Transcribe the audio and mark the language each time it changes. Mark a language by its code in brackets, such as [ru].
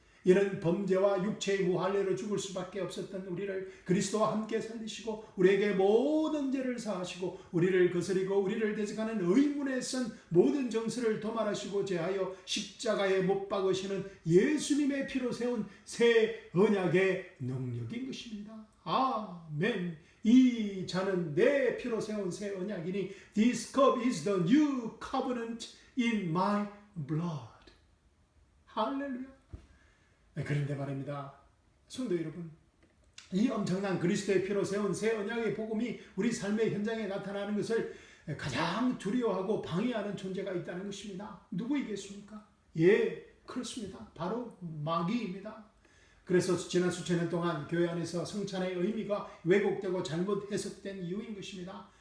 [ko] 이는 범죄와 육체의 무할례로 죽을 수밖에 없었던 우리를 그리스도와 함께 살리시고 우리에게 모든 죄를 사하시고 우리를 거스리고 우리를 대적하는 의문에 쓴 모든 정수를 도말하시고 제하여 십자가에 못 박으시는 예수님의 피로 세운 새 언약의 능력인 것입니다. 아멘. 이 잔은 내 피로 세운 새 언약이니 [en] This cup is the new covenant in my blood. [ko] 할렐루야. 그런데 말입니다. 성도 여러분, 이 엄청난 그리스도의 피로 세운 새 언약의 복음이 우리 삶의 현장에 나타나는 것을 가장 두려워하고 방해하는 존재가 있다는 것입니다. 누구이겠습니까? 예, 그렇습니다. 바로 마귀입니다. 그래서 지난 수천 년 동안 교회 안에서 성찬의 의미가 왜곡되고 잘못 해석된 이유인 것입니다.